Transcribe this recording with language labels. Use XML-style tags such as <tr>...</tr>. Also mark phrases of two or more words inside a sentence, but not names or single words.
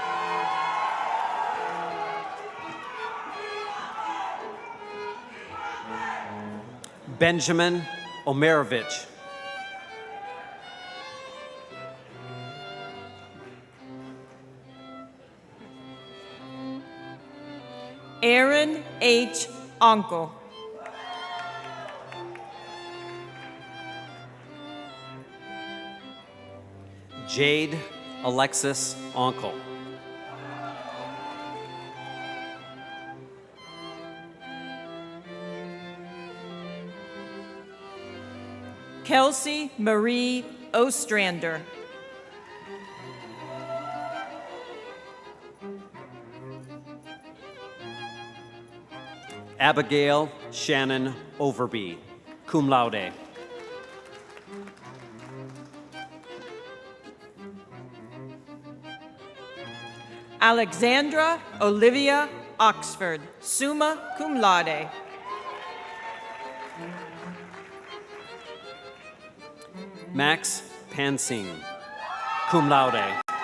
<en>Benjamin Omerovich. Aaron H. Onkel. Jade Alexis Onkel. Kelsey Marie Ostrander. Abigail Shannon Overby,</en> <la>cum laude.</la> <en>Alexandra Olivia Oxford,</en> <la>summa cum laude.</la> <en>Max Pansing,</en> <la>cum laude.</la>